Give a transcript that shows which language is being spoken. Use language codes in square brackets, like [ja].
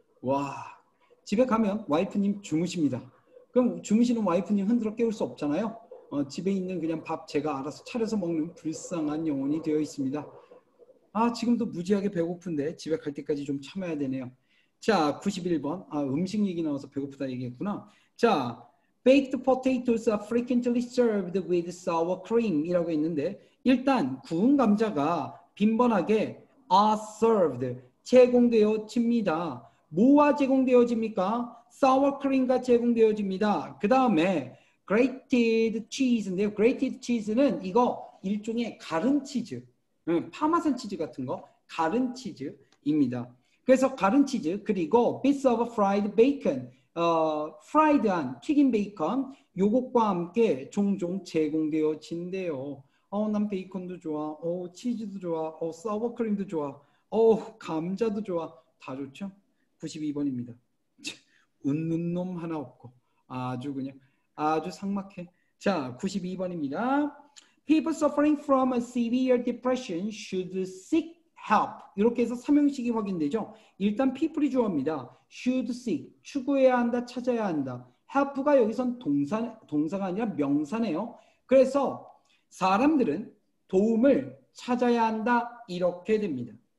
[ko] 와, 집에 가면 와이프님 주무십니다. 그럼 주무시는 와이프님 흔들어 깨울 수 없잖아요. 집에 있는 그냥 밥 제가 알아서 차려서 먹는 불쌍한 영혼이 되어 있습니다. 아, 지금도 무지하게 배고픈데 집에 갈 때까지 좀 참아야 되네요. 자, 91번. 아, 음식 얘기 나와서 배고프다 얘기했구나. 자, [en] baked potatoes are frequently served with sour cream [ko] 이라고 있는데, 일단 구운 감자가 빈번하게 are served, 제공되어집니다. 뭐와 제공되어집니까? sour cream과 제공되어집니다. 그 다음에 grated cheese인데요. grated cheese는 이거 일종의 가른 치즈, 파마산 치즈 같은 거, 가른 치즈입니다. 그래서 가른 치즈, 그리고 [en] bits of fried bacon, [ko] 프라이드한 튀긴 베이컨, 요것과 함께 종종 제공되어진대요. 난 베이컨도 좋아, 치즈도 좋아, 사워크림도 좋아, 감자도 좋아. 다 좋죠? 92번입니다. 웃는 놈 하나 없고 아주 그냥 아주 삭막해. 자, 92번입니다. [en] People suffering from a severe depression should seek help. [ko] 이렇게 해서 삼형식이 확인되죠. 일단 people이 주어입니다. should seek, 추구해야 한다, 찾아야 한다. help가 여기선 동사가 아니라 명사네요. 그래서 사람들은 도움을 찾아야 한다, 이렇게 됩니다.